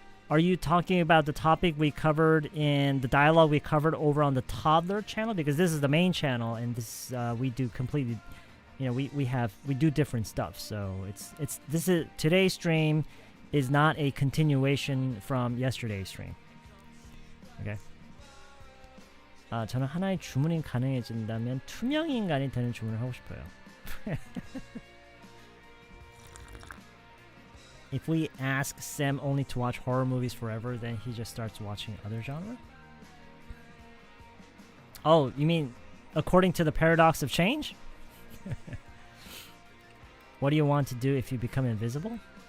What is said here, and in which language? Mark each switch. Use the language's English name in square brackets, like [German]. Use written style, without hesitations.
[English] Are you talking about the topic we covered in the dialogue we covered over on the toddler channel? Because this is the main channel, and this we do completely, we do different stuff. So today's stream is not a continuation from yesterday's stream. Okay. [Korean] 저는 하나의 주문이 가능해진다면 투명 인간이 되는 주문을 하고 싶어요. [English] If we ask Sam only to watch horror movies forever, then he just starts watching other genre? Oh, you mean according to the paradox of change? What do you want to do if you become invisible?